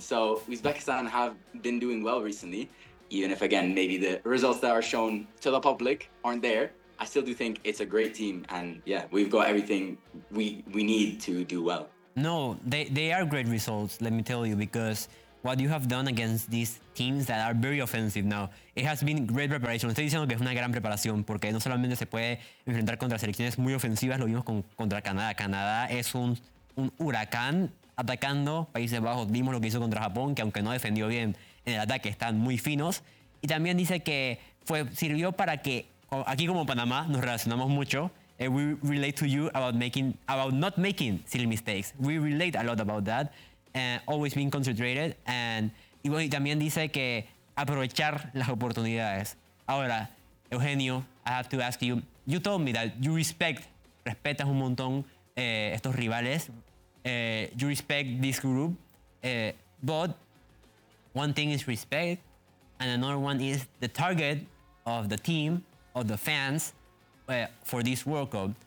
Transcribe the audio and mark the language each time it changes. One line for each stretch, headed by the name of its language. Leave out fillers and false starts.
English: So Uzbekistan have been doing well recently, even if, again, maybe the results that are shown to the public aren't there. I still do think it's a great team, and yeah, we've got everything we need to do well. No, they are great results, let me tell you, because what you have done against these teams that are very offensive now. It has been great preparation.
Spanish: Estoy diciendo que es una gran preparación porque no solamente se puede enfrentar contra selecciones muy ofensivas, lo vimos contra Canadá. Canadá es un huracán atacando Países Bajos. Vimos lo que hizo contra Japón, que aunque no defendió bien en el ataque, están muy finos. Y también dice que sirvió para que aquí como Panamá nos relacionamos mucho.
English: We relate to you about not making silly mistakes. We relate a lot about that. Always being concentrated.
Spanish: Y también dice que aprovechar las oportunidades. Ahora,
English: Eugenio, I have to ask you. You told me that you
Spanish: respetas un montón estos rivales.
English: You respect this group. But one thing is respect, and another one is the target of the team, of the fans, for this World Cup.